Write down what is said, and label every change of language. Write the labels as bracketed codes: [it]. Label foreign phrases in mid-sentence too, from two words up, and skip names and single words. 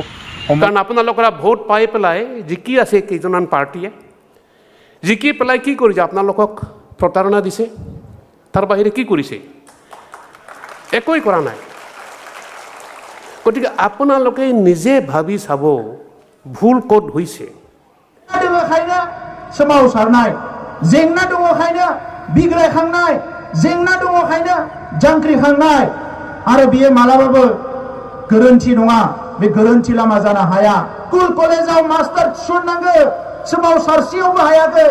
[as] কাৰণ আপোনালোকৰ ভোট পাই পেলাই জিকি আছে কেইজনমান পাৰ্টীয়ে জিকি পেলাই কি কৰিছে আপোনালোকক প্ৰতাৰণা দিছে তাৰ বাহিৰে কি কৰিছে একোই কৰা নাই গতিকে আপোনালোকে নিজে ভাবি চাব ভুল ক'ত হৈছে [brx] दङखायनो सोमावसारनाय जेंना दङखायनो बिग्रायखांनाय जेंना दङखायनो जांख्रिखांनाय आरो बियो मालाबाबो गोरोन्थि नङा बे गोरोन्थि लामा जानो हाया स्कुल कलेजाव मास्टार थिसननांगौ सोमावसारसेयावबो हायाखै